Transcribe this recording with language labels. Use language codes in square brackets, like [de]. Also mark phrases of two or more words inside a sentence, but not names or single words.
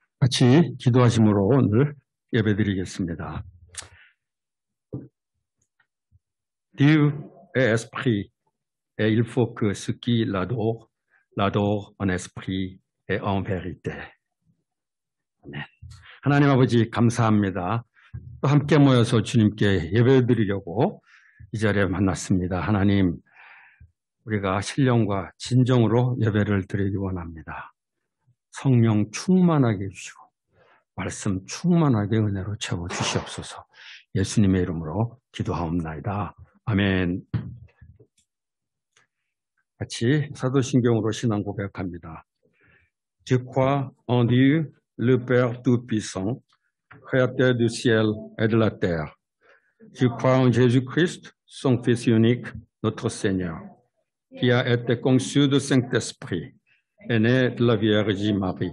[ko] 같이 기도하심으로 오늘 예배드리겠습니다. [fr] Dieu est esprit et il faut que ceux qui l'adorent en esprit et en vérité. [ko] 아멘. 하나님 아버지 감사합니다. 또 함께 모여서 주님께 예배드리려고 이 자리에 만났습니다. 하나님, 우리가 신령과 진정으로 예배를 드리기 원합니다. 성령 충만하게 해주시고 말씀 충만하게 은혜로 채워주시옵소서. 예수님의 이름으로 기도하옵나이다. 아멘. 같이 사도신경으로 신앙 고백합니다. [fr] Je crois en Dieu, le Père Tout-Puissant, Créateur du ciel et de la terre. Je crois en Jésus-Christ, son Fils unique, notre Seigneur, qui a été conçu du Saint-Esprit, est né de la Vierge Marie.